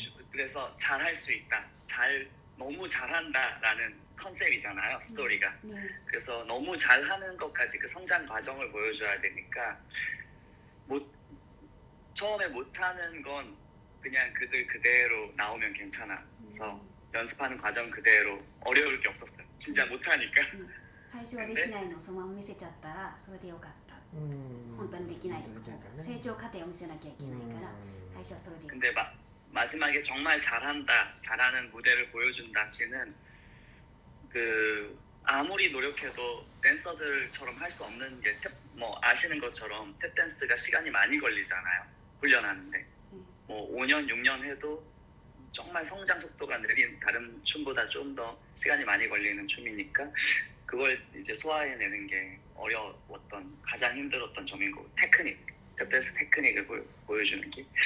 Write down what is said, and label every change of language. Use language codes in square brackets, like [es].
[ko] 그래서 잘할 수 있다, 너무 잘한다라는 컨셉이잖아요, 스토리가. 그래서 너무 잘하는 것까지 그 성장 과정을 보여줘야 되니까 처음에 못하는 건 그냥 그대로 나오면 괜찮아. 그래서 연습하는 과정 그대로 어려울 게 없었어요. 진짜 못하니까. [ja] 最初はできないのをそのまま見せちゃったらそれでよかった。本当にできないと成長過程を見せなきゃいけないから最初はそれでよかった。 [ko] 근데 마지막에 정말 잘한다, 잘하는 무대를 보여준다 씨는 아무리 노력해도 댄서들처럼 할 수 없는 게 뭐 아시는 것처럼 탭댄스가 시간이 많이 걸리잖아요. 훈련하는데 뭐 5년, 6년 해도 정말 성장 속도가 느린 다른 춤보다 좀 더 시간이 많이 걸리는 춤이니까 그걸 이제 소화해내는 게 어려웠던, 가장 힘들었던 점인 거고, 탭댄스 테크닉을 보여주는 게.